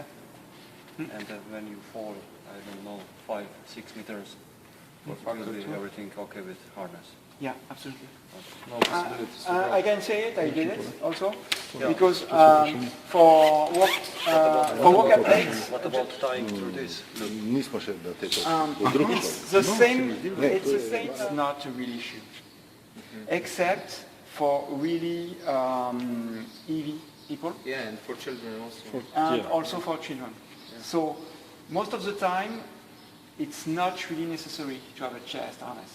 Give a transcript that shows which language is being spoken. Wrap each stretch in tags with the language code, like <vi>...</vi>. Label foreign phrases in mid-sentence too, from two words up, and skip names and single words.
<en>And when you fall, I don't know, 5-6 meters, will be everything okay with harness? Yeah, absolutely. No possibilities to I drop. can say it, I did it also, because for workout legs, What about tying through this?</en> <sl>Nismo še na tej točki. V drugi</sl> <en>it's the same, it's not a real issue, except for really heavy people Yeah, and for children also. and also for children. So most of the time, it's not really necessary to have a chest harness.</en>